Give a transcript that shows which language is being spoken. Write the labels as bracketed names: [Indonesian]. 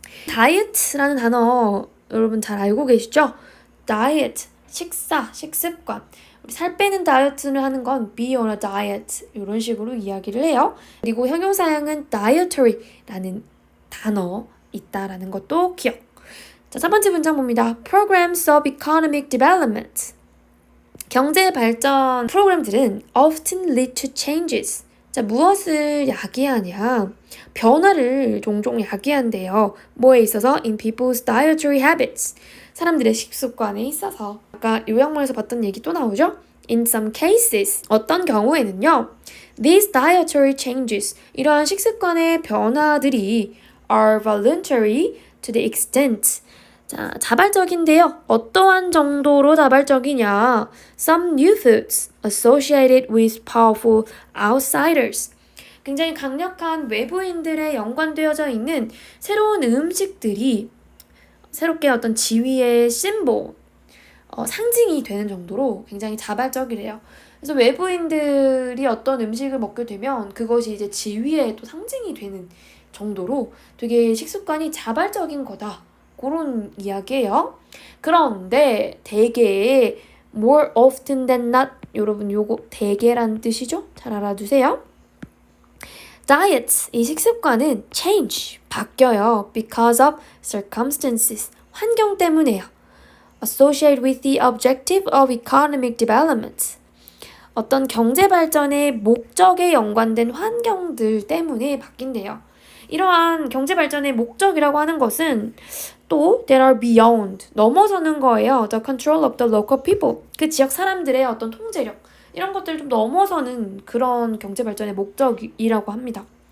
[Korean] 다이어트라는 단어 여러분 잘 알고 계시죠? 다이어트, 식습관. 우리 살 빼는 다이어트를 하는 건 [English] be on a diet [Korean] 이런 식으로 이야기를 해요. 그리고 형용사형은 dietary라는 단어 있다라는 것도 기억. 자, 4번째 문장 봅니다. [English] Programs of economic development. [Korean] 경제 발전 프로그램들은 [English] often lead to changes. [Korean] 자, 무엇을 야기하냐? 변화를 종종 야기한대요. 뭐에 있어서? [English] In people's dietary habits. [Korean] 사람들의 식습관에 있어서. 아까 요약문에서 봤던 얘기 또 나오죠? [English] In some cases, [Korean] 어떤 경우에는요, [English] these dietary changes, [Korean] 이러한 식습관의 변화들이 [English] are voluntary to the extent. [Korean] 자, 자발적인데요. 어떠한 정도로 자발적이냐? [English] Some new foods associated with powerful outsiders. [Korean] 굉장히 강력한 외부인들에 연관되어져 있는 새로운 음식들이 새롭게 어떤 지위의 심볼, 상징이 되는 정도로 굉장히 자발적이래요. 그래서 외부인들이 어떤 음식을 먹게 되면 그것이 이제 지위의 또 상징이 되는 정도로 되게 식습관이 자발적인 거다. 그런 이야기예요. 그런데 대개 [English] more often than not, [Korean] 여러분 요거 대개란 뜻이죠? 잘 알아두세요. diet, 이 식습관은 change, 바뀌어요. [English] because of circumstances, [Korean] 환경 때문에요. [English] associated with the objective of economic development. [Korean] 어떤 경제 발전의 목적에 연관된 환경들 때문에 바뀐대요. 이러한 경제 발전의 목적이라고 하는 것은 또 [English] that are beyond, [Korean] 넘어서는 거예요. [English] The control of the local people, [Korean] 그 지역 사람들의 어떤 통제력, 이런 것들을 좀 넘어서는 그런 경제 발전의 목적이라고 합니다.